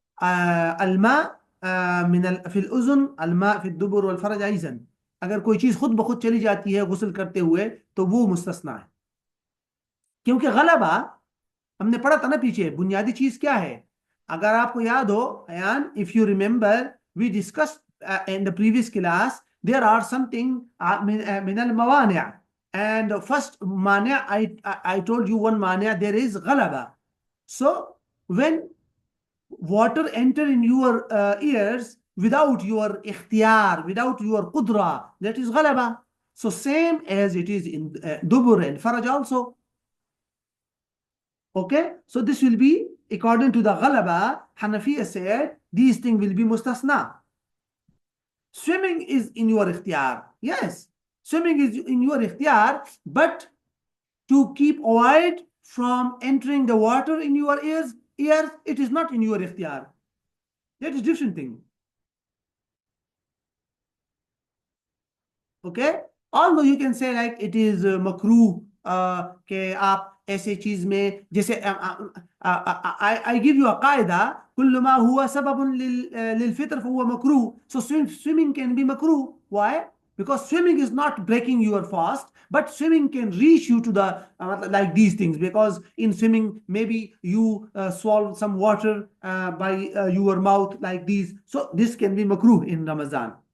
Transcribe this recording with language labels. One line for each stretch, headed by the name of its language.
Arabic: الماء في الأذن، الماء في الدبر والفرج أيضا،
Urdu: اگر کوئی چیز خود بخود چلی جاتی ہے غسل کرتے ہوئے تو وہ مستثنا ہے، کیونکہ غلبہ ہم نے پڑھا تھا نا پیچھے، بنیادی چیز کیا ہے؟ اگر آپ کو یاد ہو Ayan,
English: if you remember we discussed in the previous class there are something
Arabic: من الموانع،
English: and the first mania I told you one mania there is
Urdu: غلبہ.
English: So when water enter in your ears without your ikhtiyar, without your qudra, that is غلبہ. So same as it is in dubur and faraj also. Okay, so this will be according to the Ghalaba. Hanafiya said these things will be mustasna. Swimming is in your ikhtiyar. Yes, swimming is in your ikhtiyar, but to keep avoid from entering the water in your ears, it is not in your ikhtiyar. That is different thing. Okay, although you can say like it is makruh
Urdu: کہ آپ ایسے چیز میں، جیسے
English: I give you a قاعدہ،
Arabic: كل ما هو سبب للفطر فهو مكروه.
English: So swimming can be makruh. Why? Because swimming is not breaking your fast, but swimming can reach you to the like these things, because in swimming maybe you swallow some water by your mouth like these, so this can be makruh in Ramadan.